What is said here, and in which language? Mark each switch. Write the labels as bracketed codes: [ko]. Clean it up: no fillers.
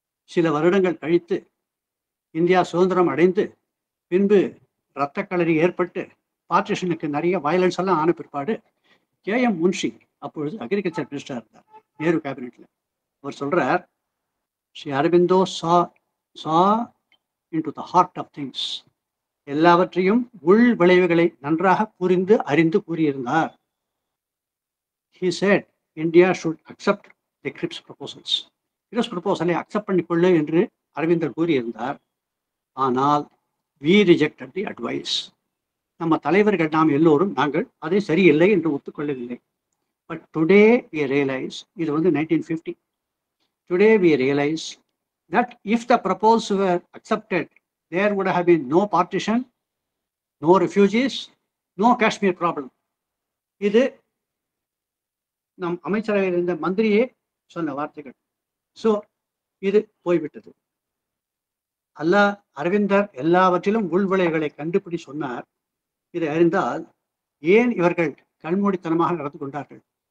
[ta] சில வருடங்கள் கழித்து இந்தியா சுதந்திரம் அடைந்து பின்பு இரத்த களரி ஏற்பட்டு பார்ட்டிஷனுக்கு நிறைய வயலன்ஸ் எல்லாம் ஆன பிற்பாடு KM முன்ஷி அப்பொழுது அக்ரிகல்ச்சர் மினிஸ்டர் இருந்தார் நேரு கேபினெட்ல. [en] அவர் சொல்றார், Sri Aurobindo saw into the heart of things. [ta] எல்லாவற்றையும் உள் விளைவுகளை நன்றாக புரிந்து அறிந்து கூறியிருந்தார். [en] He said India should accept the Cripps proposals. [ta] Cripps proposal accept பண்ணிக்கொள்ளு என்று அரவிந்தர் கூறியிருந்தார். [en] ஆனால் we rejected the advice. [ta] நம்ம தலைவர்கள் நாம் எல்லோரும் நாங்கள் அதை சரியில்லை என்று ஒத்துக்கொள்ளவில்லை. [en] but today we realize, [ta] இது 1950. [en] Today we realize that if the proposals were accepted, there would have been no partition, no refugees, no Kashmir problem. [ta] இது நம் அமைச்சரவையில் இருந்த மந்திரியே சொன்ன வார்த்தைகள். ஸோ இது போய்விட்டது. அரவிந்தர் எல்லாவற்றிலும் உள்விளைவுகளை கண்டுபிடி சொன்னார். இதை அறிந்தால் ஏன் இவர்கள் கண்மூடித்தனமாக நடந்து கொண்டார்கள்?